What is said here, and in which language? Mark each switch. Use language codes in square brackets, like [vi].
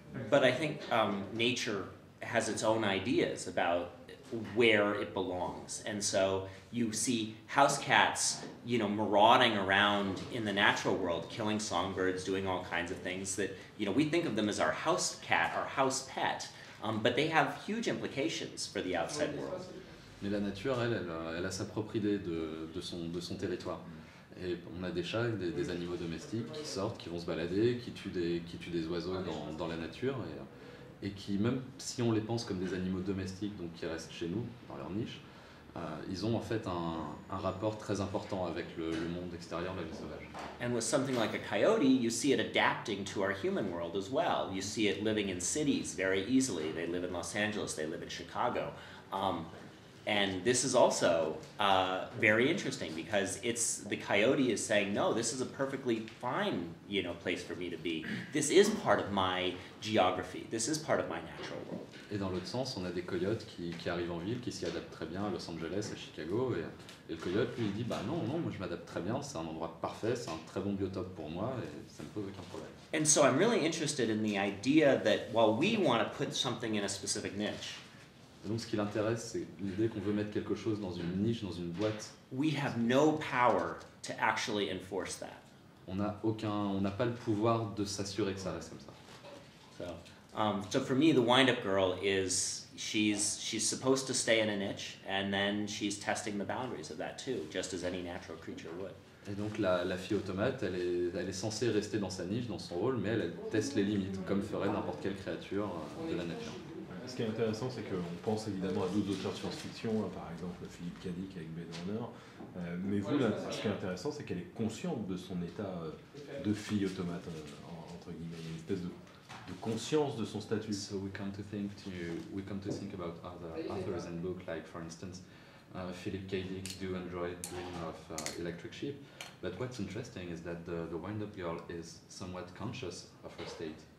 [en] But I think nature has its own ideas about where it belongs, and so you see house cats, marauding around in the natural world, killing songbirds, doing all kinds of things that we think of them as our house cat, our house pet, but they have huge implications for the outside world. [fr] Mais la nature, elle a sa propre idée de son territoire. Et on a des chats, des animaux domestiques qui sortent, qui vont se balader, qui tuent des oiseaux dans la nature, et qui, même si on les pense comme des animaux domestiques, donc qui restent chez nous, dans leur niche, ils ont en fait un rapport très important avec le monde extérieur, la vie sauvage. [en] And with something like a coyote, you see it adapting to our human world as well. You see it living in cities very easily. They live in Los Angeles, they live in Chicago. And this is also very interesting because the coyote is saying, no, this is a perfectly fine, place for me to be. This is part of my geography. This is part of my natural world. [fr] Et dans l'autre sens, on a des coyotes qui arrivent en ville, qui s'y adaptent très bien à Los Angeles, à Chicago, et le coyote lui il dit bah non, moi je m'adapte très bien, c'est un endroit parfait, c'est un très bon biotope pour moi et ça ne pose aucun problème. [en] And so I'm really interested in the idea that while we want to put something in a specific niche, [fr] Et donc ce qui l'intéresse, c'est l'idée qu'on veut mettre quelque chose dans une niche, dans une boîte. [en] we have no power to actually enforce that. [fr] On n'a pas le pouvoir de s'assurer que ça reste comme ça. [en] So for me, the wind-up girl is she's supposed to stay in a niche, and then she's testing the boundaries of that too, just as any natural creature would. [fr] Et donc la fille automate, elle est censée rester dans sa niche, dans son rôle, mais elle teste les limites, comme ferait n'importe quelle créature de la nature. Ce qui est intéressant, c'est qu'on pense évidemment à d'autres auteurs de science-fiction, par exemple Philippe K. Dick avec Blade Runner. Mais vous, là, ce qui est intéressant, c'est qu'elle est consciente de son état de fille automate, entre guillemets. Il y a une espèce de conscience de son statut. [en] So we come to think about other authors and books, like for instance, Philip K. Dick do enjoy dreaming of electric sheep, but what's interesting is that the wind-up girl is somewhat conscious of her state.